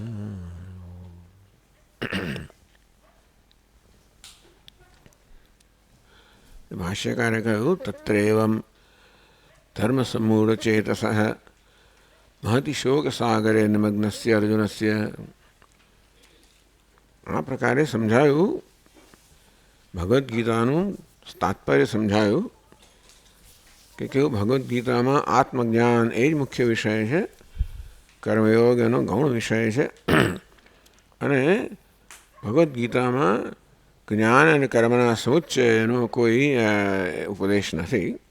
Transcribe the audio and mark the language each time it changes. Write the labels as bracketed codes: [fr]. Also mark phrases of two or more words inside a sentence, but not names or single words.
[sa] भाष्यकारे कहूँ तत्रैवं धर्मसम्मूढचेतसः महति शोकसागरे निमग्नस्य अर्जुनस्य [gu] આ પ્રકારે સમજાયું. ભગવદ્ ગીતાનું તાત્પર્ય સમજાયું કે કેવું ભગવદ્ ગીતામાં આત્મજ્ઞાન એ જ મુખ્ય વિષય છે, કર્મયોગ એનો ગૌણ વિષય છે અને ભગવદ્ ગીતામાં જ્ઞાન અને કર્મના સમુચ્ચયનો કોઈ ઉપદેશ નથી.